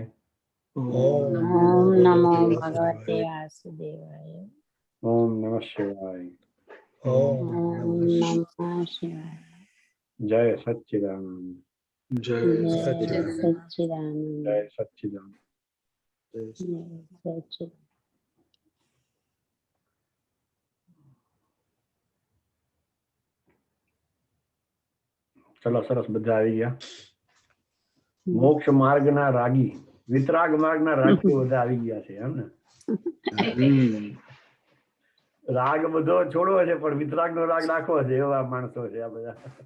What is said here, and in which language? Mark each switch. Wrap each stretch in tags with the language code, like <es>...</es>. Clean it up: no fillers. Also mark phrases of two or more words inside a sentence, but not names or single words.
<sa>ओम नमो भगवते वासुदेवाय ओम नमः शिवाय ओम नमः शिवाय</sa> <hi>जय सच्चिदानंद जय सच्चिदानंद जय सच्चिदानंद</hi> <gu>ચલો સરસ બધા આવી ગયા મોક્ષ માર્ગના રાગી વિતરાગ માર્ગના રાગી બધા આવી ગયા છે એમ ને રાગ બધો છોડવો છે પણ વિતરાગનો રાગ રાખવો છે એવા માણસો છે આ બધા</gu>